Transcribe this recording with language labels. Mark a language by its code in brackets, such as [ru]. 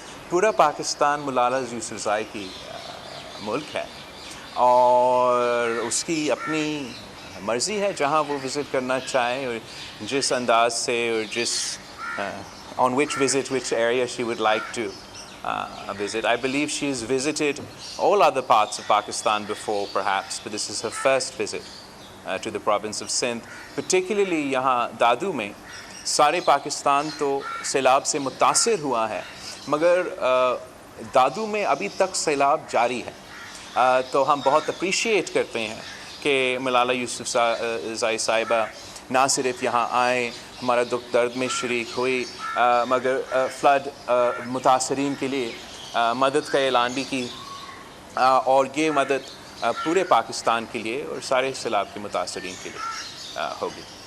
[ur] پورا پاکستان ملالہ یوسفزائی کی ملک ہے اور اس کی اپنی مرضی ہے جہاں وہ وزٹ کرنا چاہے اور جس انداز سے اور جس [en] on which area she would like to visit. I believe she has visited all other parts of Pakistan before perhaps, but this is her first visit to the province of Sindh. [ur] Particularly یہاں دادو میں سارے پاکستان تو سیلاب سے متاثر ہوا ہے مگر دادو میں ابھی تک سیلاب جاری ہے، تو ہم بہت اپریشیٹ کرتے ہیں کہ ملالہ یوسفزائی صاحبہ نہ صرف یہاں آئیں، ہمارا دکھ درد میں شریک ہوئی، مگر فلڈ متاثرین کے لیے مدد کا اعلان بھی کی، اور یہ مدد پورے پاکستان کے لیے اور سارے سیلاب کے متاثرین کے لیے ہوگی.